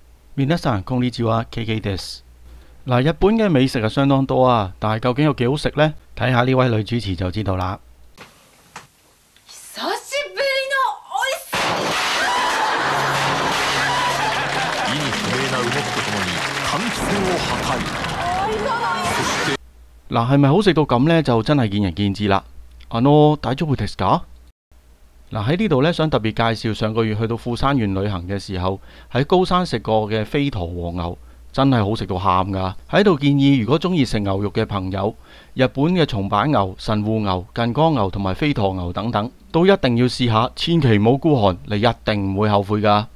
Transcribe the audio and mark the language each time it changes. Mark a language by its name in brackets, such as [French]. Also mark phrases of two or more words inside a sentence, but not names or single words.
[Japanese] 皆さんこんにちは，KKです。 [Cantonese] 嗱，日本嘅美食係相當多啊，但係究竟有幾好食呢？睇下呢位女主持就知道啦。 [Japanese] 久しぶりのおいし意味不明な動きとともに換気扇を破壊。 [Cantonese] 嗱，係咪好食到咁呢？就真係見仁見智啦。 [Japanese] 大丈夫ですか？ [Cantonese] 嗱，喺呢度呢，想特別介紹上個月去到富山縣旅行嘅時候，喺高山食過嘅飛驒和牛，真係好食到喊噶。喺度建議，如果中意食牛肉嘅朋友，日本嘅松阪牛、神戶牛、近江牛同埋飛驒牛等等，都一定要試下，千祈唔好孤寒，你一定唔會後悔噶。